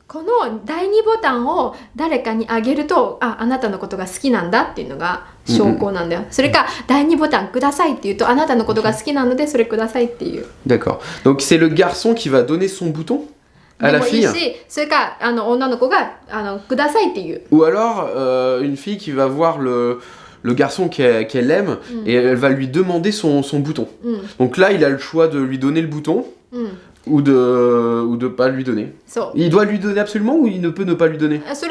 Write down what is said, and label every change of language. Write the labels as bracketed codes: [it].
[ja] この第2ボタンを誰かにあげると、あなたのことが好きなんだっていうのが証拠なんだよ。それか第2ボタンくださいって言うと、あなたのことが好きなのでそれくださいっていう。 [fr] D'accord. Donc c'est le garçon qui va donner son bouton à la fille. [ja] それか女の子がくださいっていう。 [fr] Ou alors une fille qui va voir le garçon qu'elle aime et elle va lui demander son bouton. Donc là, il a le choix de lui donner le bouton ou de pas lui donner. Il doit lui donner absolument ou il ne peut ne pas lui donner?